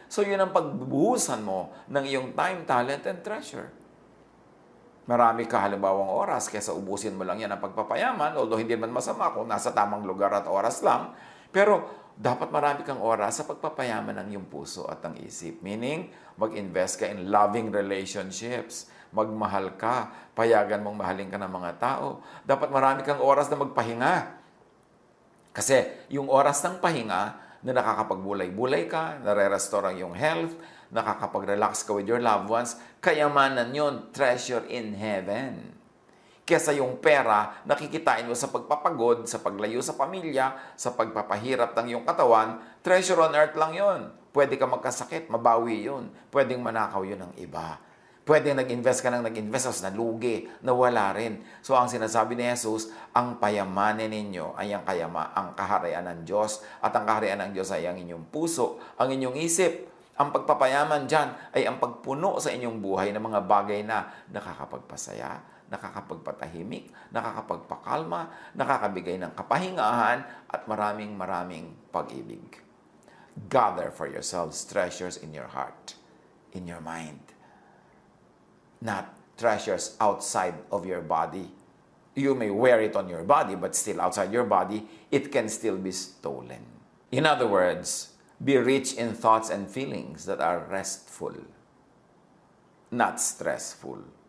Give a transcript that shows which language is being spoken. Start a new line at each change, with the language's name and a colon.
Filipino: So, yun ang pagbubuhusan mo ng iyong
English: time, talent, and treasure.
Filipino: Marami ka halimbawang oras, kaysa ubusin mo lang yan ang pagpapayaman, although hindi man masama kung nasa tamang lugar at oras lang. Pero, dapat marami kang oras sa pagpapayaman ng iyong puso at ng isip. Meaning, mag-invest ka
English: in loving relationships.
Filipino: Magmahal ka. Payagan mong mahalin ka ng mga tao. Dapat marami kang oras na magpahinga. Kasi yung oras ng pahinga, na nakakapagbulay-bulay ka, nare-restore ang iyong health, nakakapag-relax ka
English: with your loved ones,
Filipino: kayamanan yun,
English: treasure in heaven.
Filipino: Kesa yung pera, nakikitain mo sa pagpapagod, sa paglayo sa pamilya, sa pagpapahirap ng iyong katawan,
English: treasure on earth lang
Filipino: yon. Pwede ka magkasakit, mabawi yun. Pwedeng manakaw yun ng iba. Pwedeng nag-invest ka ng nag-invest, tapos nalugi, nawala rin. So ang sinasabi ni Jesus, ang payamanin ninyo ay ang kaharian ng Diyos, at ang kaharian ng Diyos ay ang inyong puso, ang inyong isip. Ang pagpapayaman dyan ay ang pagpuno sa inyong buhay ng mga bagay na nakakapagpasaya, nakakapagpatahimik, nakakapagpakalma, nakakabigay ng kapahingahan, at maraming pag-ibig.
English: Gather for yourselves treasures in your heart, in your mind. Not treasures outside of your body. You may wear it on your body, but still outside your body, it can still be stolen. In other words, be rich in thoughts and feelings that are restful, not stressful.